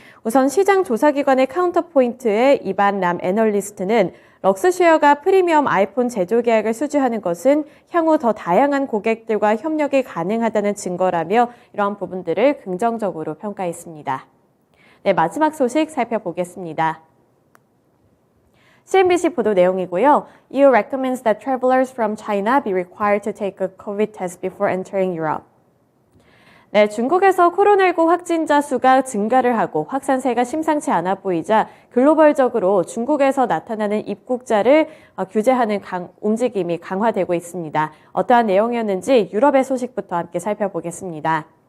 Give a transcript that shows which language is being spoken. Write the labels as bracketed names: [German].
[Korean] 우선 시장 조사기관의 카운터포인트의 이반람 애널리스트는 럭스쉐어가 프리미엄 아이폰 제조 계약을 수주하는 것은 향후 더 다양한 고객들과 협력이 가능하다는 증거라며 이러한 부분들을 긍정적으로 평가했습니다. 네, 마지막 소식 살펴보겠습니다. CNBC 보도 내용이고요. [English] EU recommends that travelers from China be required to take a COVID test before entering Europe. [Korean] 네, 중국에서 코로나19 확진자 수가 증가를 하고 확산세가 심상치 않아 보이자 글로벌적으로 중국에서 나타나는 입국자를 규제하는 움직임이 강화되고 있습니다. 어떠한 내용이었는지 유럽의 소식부터 함께 살펴보겠습니다.